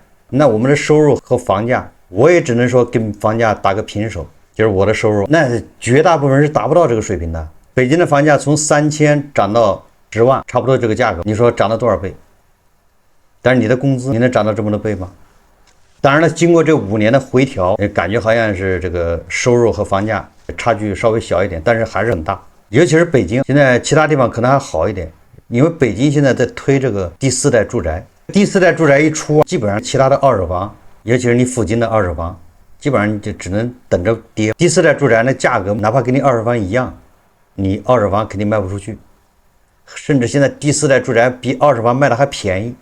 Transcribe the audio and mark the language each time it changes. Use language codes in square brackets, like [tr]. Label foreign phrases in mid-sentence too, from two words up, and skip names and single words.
[zh] 那我們的收入和房價，我也只能說跟房價打個平手，就是我的收入，那絕大部分是達不到這個水平的。北京的房價從3000漲到10萬，差不多這個價格，你說漲了多少倍？但是你的工資，你能漲到這麼多倍嗎？當然了，經過這5年的回調，感覺好像是這個收入和房價差距稍微小一點，但是還是很大。尤其是北京，現在其他地方可能還好一點，因為北京現在在推這個第4代住宅。第4代住宅一出，基本上其他的二手房，尤其是你附近的二手房， 基本上你就只能等着跌。第四代住宅的價格哪怕跟你二手房一樣，你二手房肯定賣不出去，甚至现在第四代住宅比二手房卖的還便宜。